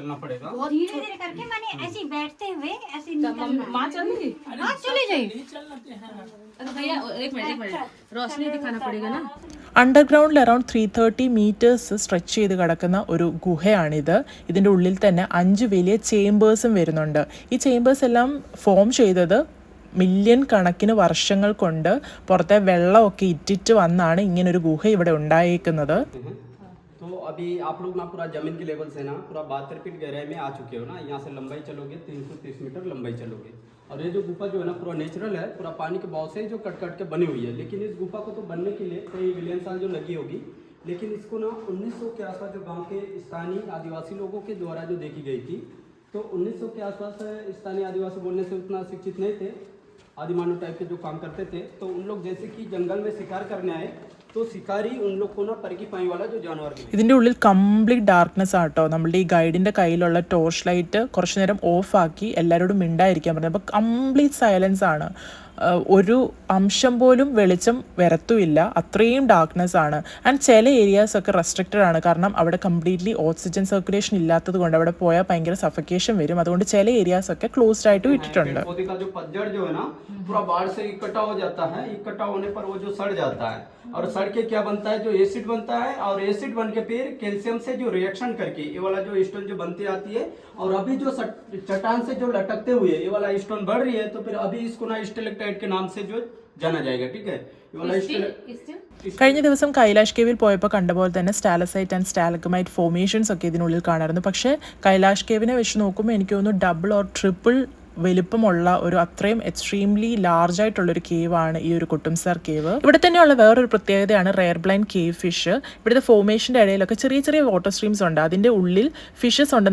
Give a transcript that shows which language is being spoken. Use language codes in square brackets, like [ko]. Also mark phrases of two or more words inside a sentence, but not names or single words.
[ml] അണ്ടർഗ്രൗണ്ടിൽ [en] around 330 meters stretch [ml] ചെയ്ത് കിടക്കുന്ന ഒരു ഗുഹയാണിത്. ഇതിൻ്റെ ഉള്ളിൽ തന്നെ 5 വലിയ ചേമ്പേഴ്സും വരുന്നുണ്ട്. ഈ ചേമ്പേഴ്സ് എല്ലാം ഫോം ചെയ്തത് മില്യൺ കണക്കിന് വർഷങ്ങൾ കൊണ്ട് പുറത്തെ വെള്ളമൊക്കെ ഇറ്റിറ്റ് വന്നാണ് ഇങ്ങനൊരു ഗുഹ ഇവിടെ ഉണ്ടായേക്കുന്നത്. [hi] तो अभी आप लोग ना पूरा जमीन के लेवल से ना पूरा 72 फीट गहराई में आ चुके हो ना. यहाँ से लंबाई चलोगे 330 मीटर लंबाई चलोगे. और ये जो गुफा जो है ना पूरा नेचुरल है, पूरा पानी के बहाव से जो कट कट के बनी हुई है. लेकिन इस गुफा को तो बनने के लिए कई बिलियन साल जो लगी होगी. लेकिन इसको ना 1900 के आसपास जो गाँव के स्थानीय आदिवासी लोगों के द्वारा जो देखी गई थी. तो 1900 के आसपास स्थानीय आदिवासी बोलने से उतना शिक्षित नहीं थे, आदिमानव टाइप के जो काम करते थे. तो उन लोग जैसे कि जंगल में शिकार करने आए, तो शिकारी उन लोग को ना परकी पाई वाला जो जानवर. [ml] ഇതിൻ്റെ ഉള്ളിൽ [en] complete darkness [ml] ആട്ടോ. നമ്മളുടെ ഈ ഗൈഡിൻ്റെ കയ്യിലുള്ള [en] torch light [ml] കുറച്ച് നേരം ഓഫാക്കി എല്ലാവരോടും മിണ്ടായിരിക്കാൻ പറഞ്ഞു. അപ്പോൾ [en] complete silence [ml] ആണ്. ഒരു അംശം പോലും വെളിച്ചം വരത്തുമില്ല, അത്രയും ഡാർക്ക്നെസ് ആണ്. ആൻഡ് ചില ഏരിയാസ് ഒക്കെ റെസ്ട്രിക്റ്റഡ് ആണ്. കാരണം അവിടെ [en] completely oxygen circulation [ml] ഇല്ലാത്തത് കൊണ്ട് അവിടെ പോയാൽ ഭയങ്കര സഫക്കേഷൻ വരും. അതുകൊണ്ട് ചില ഏരിയാസ് ഒക്കെ ക്ലോസ്ഡ് ആയിട്ട് വിട്ടിട്ടുണ്ട്. [hi] पूरा बाढ़ से इकट्ठा हो जाता है. इकट्ठा होने पर वो जो सड़ जाता है, और सड़ के क्या बनता है, जो एसिड बनता है. और एसिड बन के फिर कैल्शियम से जो रिएक्शन करके ये वाला जो स्टोन जो बनती आती है. और अभी जो चट्टान से जो लटकते हुए ये वाला स्टोन बढ़ रही है, तो फिर अभी इसको ना स्टेलेक्टाइट के नाम से जो जाना जाएगा. ठीक है, ये वाला [ml] കഴിഞ്ഞ ദിവസം കൈലാഷ് കേവിൽ പോയപ്പോൾ കണ്ട പോലെ തന്നെ [en] stalactite and stalagmite formations [ml] ഒക്കെ ഇതിനുള്ളിൽ കാണാറുണ്ട്. പക്ഷേ കൈലാഷ് കേവിനെ വെച്ച് നോക്കുമ്പോൾ എനിക്ക് തോന്നുന്നു [en] double or triple [ml] വലിപ്പമുള്ള ഒരു അത്രയും [en] extremely large [ml] ആയിട്ടുള്ളൊരു കേവാണ് ഈ ഒരു കുട്ടുംസാർ കേവ്. ഇവിടെ തന്നെയുള്ള വേറൊരു പ്രത്യേകതയാണ് [en] rare blind cave fish. [ml] ഇവിടുത്തെ ഫോർമേഷൻ്റെ ഇടയിലൊക്കെ ചെറിയ ചെറിയ [en] water streams [ml] ഉണ്ട്, അതിൻ്റെ ഉള്ളിൽ ഫിഷസ് ഉണ്ട്.